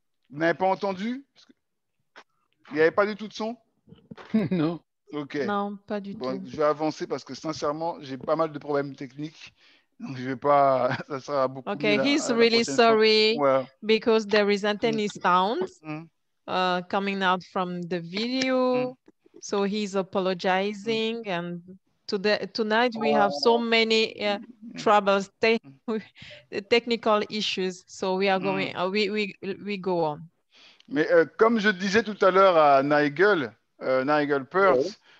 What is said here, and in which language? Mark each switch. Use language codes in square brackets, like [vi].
[fr] Vous n'avez pas entendu? Il n'y avait pas du tout de son? Non. OK. Non, pas du tout. Je vais avancer parce que sincèrement, j'ai pas mal de problèmes techniques. Donc, je vais pas. Ça sera beaucoup mieux. [en] Okay, he's really sorry because there isn't any sounds coming out from the video. So he's apologizing. And tonight we have so many troubles, technical issues. So we are going. We go on. [fr] Mais comme je disais tout à l'heure à Nigel Pearce,